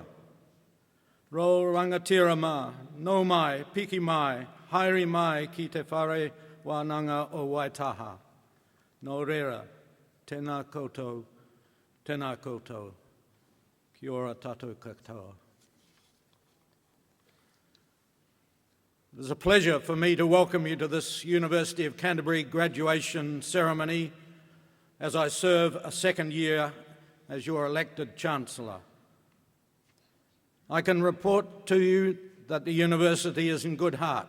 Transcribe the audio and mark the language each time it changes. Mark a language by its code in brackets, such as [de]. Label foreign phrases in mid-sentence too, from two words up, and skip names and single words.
[mi] Ro rangatira ma, no mai, piki mai, haere mai ki te whare wānanga o Waitaha. No rera, tēnā koutou, tēnā koutou. Kia ora tātou katoa. [en] It is a pleasure for me to welcome you to this University of Canterbury graduation ceremony as I serve a second year as your elected Chancellor. I can report to you that the University is in good heart.